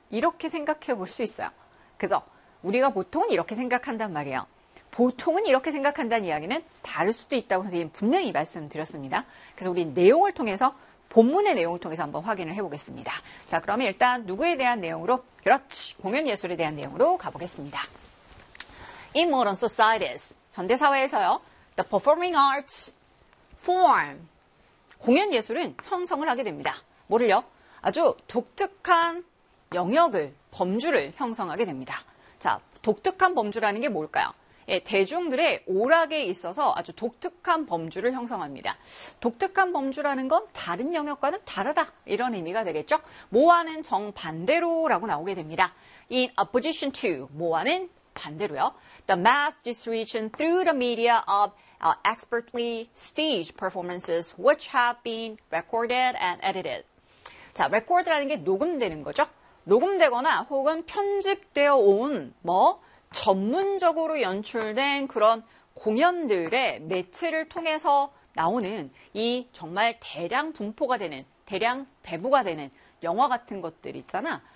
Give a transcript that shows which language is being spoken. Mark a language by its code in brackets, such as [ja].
[ko] 이렇게 생각해 볼수 있어요. 그래서 우리가 보통은 이렇게 생각한단 말이에요. 보통은 이렇게 생각한다는 이야기는 다를 수도 있다고 선생님 분명히 말씀드렸습니다. 그래서 우리 내용을 통해서 본문의 내용을 통해서 한번 확인을 해보겠습니다. 자, 그러면 일단 누구에 대한 내용으로? 그렇지. 공연 예술에 대한 내용으로 가보겠습니다. [en] In modern societies, [ko] 현대사회에서요, [en] the performing arts form. [ko] 공연 예술은 형성을 하게 됩니다. 뭐를요? 아주 독특한 영역을, 범주를 형성하게 됩니다. 자, 독특한 범주라는 게 뭘까요? 대중들의 오락에 있어서 아주 독특한 범주를 형성합니다. 독특한 범주라는 건 다른 영역과는 다르다. 이런 의미가 되겠죠? 뭐와는 정반대로라고 나오게 됩니다. [en] In opposition to, [ko] 뭐와는 반대로요. [en] The mass distribution through the media of expertly staged performances which have been recorded and edited. [ko] 자, record라는 게 녹음되는 거죠? 녹음되거나 혹은 편집되어 온, 뭐, 전문적으로 연출된 그런 공연들의 매체를 통해서 나오는 이 정말 대량 분포가 되는, 대량 배부가 되는 영화 같은 것들 있잖아.